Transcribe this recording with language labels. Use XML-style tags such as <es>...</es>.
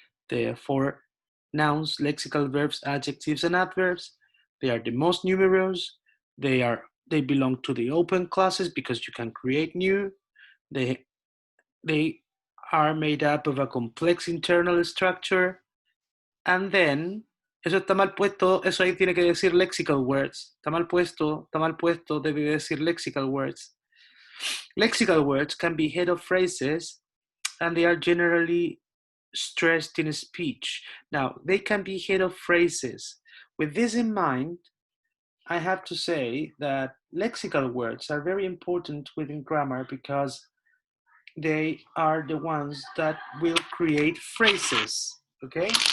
<en>There are 4 nouns, lexical verbs, adjectives, and adverbs. They are the most numerous. They belong to the open classes because you can create new. They are made up of a complex internal structure.</en> <es>And then, eso está mal puesto, eso ahí tiene que decir lexical words. Está mal puesto, debe decir lexical words.</es> <en>Lexical words can be head of phrases, and they are generally stressed in speech. Now, they can be head of phrases. With this in mind, I have to say that lexical words are very important within grammar because they are the ones that will create phrases, okay?</en>